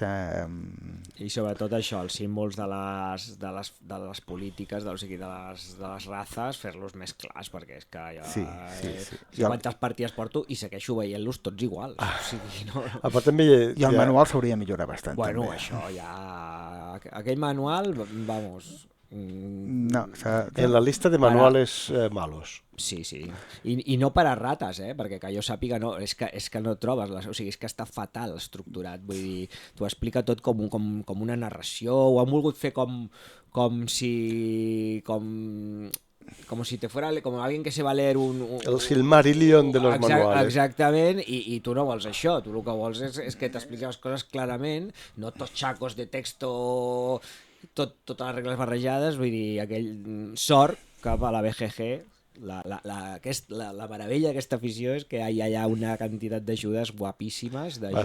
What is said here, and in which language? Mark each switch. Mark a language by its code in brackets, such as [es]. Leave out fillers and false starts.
[ca] I sobretot això, els símbols de les polítiques, o sigui, de les razes, fer-los més clars, perquè és que ja... Sí. Quantes partides porto i segueixo veient-los tots iguals. O sigui, no... I el manual s'hauria de millorar bastant. Bueno, també. això ja... Aquell manual, vamos... No, [es] en la lista de manuales malos. [ca] Sí. I no per a rates, perquè que jo sàpiga, no, és que no trobes, o sigui, és que està fatal estructurat, vull dir, t'ho explica tot com una narració, ho han volgut fer com si [es] te fuera como alguien que se va a leer el Silmarillion de los manuales. [ca] Exactament, i tu no vols això, tu el que vols és que t'expliqui les coses clarament, no tots xacos de texto, totes les regles barrejades, vull dir, aquell sort cap a la BGG, la meravella d'aquesta afició és que hi ha una quantitat d'ajudes guapíssimes de